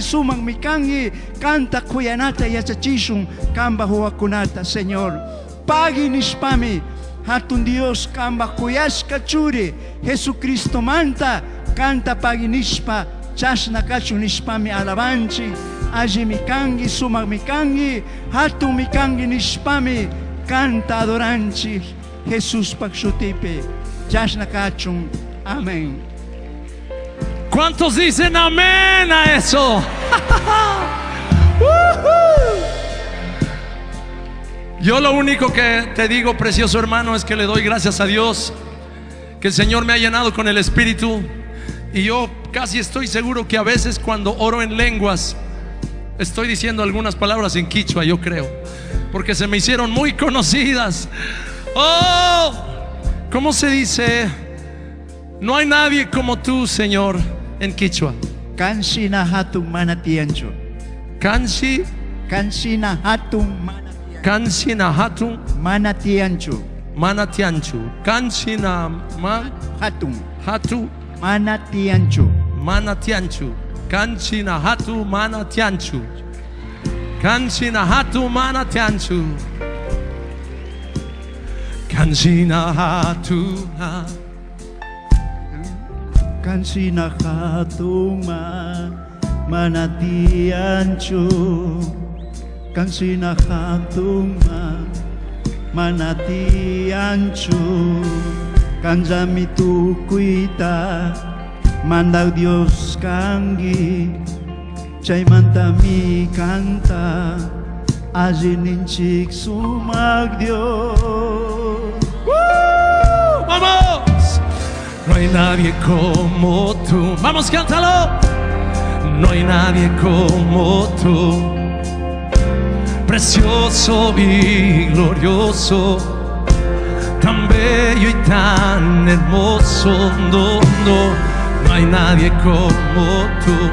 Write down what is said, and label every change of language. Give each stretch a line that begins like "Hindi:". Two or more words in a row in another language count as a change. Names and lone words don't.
Quechua: sumak mikangi canta kuyanata yachachishun kambak huwakunata Señor pagi nishpami hatun Dios kambak kuyashka churi Jesucristo manta canta pagi nishpa chashna kachu nishpami alabanchi alli mikangi sumak mikangi hatun mikangi nishpami canta adoranchi Jesús pak shutipi chashna kachun.
Spanish: Amén. ¿Cuántos dicen amén a eso? Yo lo único que te digo, precioso hermano, es que le doy gracias a Dios que el Señor me ha llenado con el Espíritu. Y yo casi estoy seguro que a veces cuando oro en lenguas estoy diciendo algunas palabras en quichua, yo creo, porque se me hicieron muy conocidas. Oh, ¿cómo se dice? No hay nadie como tú, Señor,
Quechua: en quichua. Kansi na hatun manatiancho. Kansi na hatun manatiancho. Kansi na hatun manatiancho. Manatianchu. Kansi na hatun hatu manatiancho. Manatianchu. Kansi na hatu manatianchu. Kansi na hatu manatianchu. Kansi na hatu Kansina hatun manatiancho. Kansina hatun manatiancho. Kanjami tukuita mandau Dios kangi chaymanta mi canta allininchik sumak Dios.
Spanish: ¡Vamos! No hay nadie como tú. Vamos, cántalo. no hay nadie como tú. Precioso y glorioso, tan bello y tan hermoso, no, no hay nadie como tú.